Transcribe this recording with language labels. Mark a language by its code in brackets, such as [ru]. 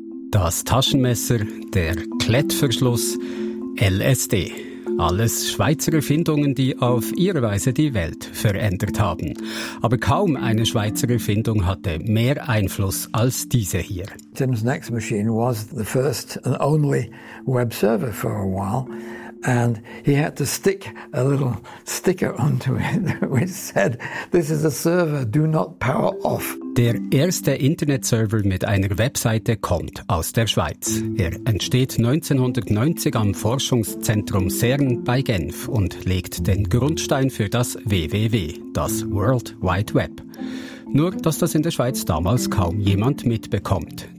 [de] Das Taschenmesser, der Klettverschluss, LSD. Alles Schweizer Erfindungen, die auf ihre Weise die Welt verändert haben. Aber kaum eine Schweizer Erfindung hatte mehr Einfluss als diese hier. [en] Tim's next machine was the first and only web server for a while. And he had to stick a little sticker onto it, which said, "This is a server, do not power off." [de] Der erste Internetserver mit einer Webseite kommt aus der Schweiz. Er entsteht 1990 am Forschungszentrum CERN bei Genf und legt den Grundstein für das WWW, das World Wide Web. Nur, dass das in der Schweiz damals kaum jemand mitbekommt.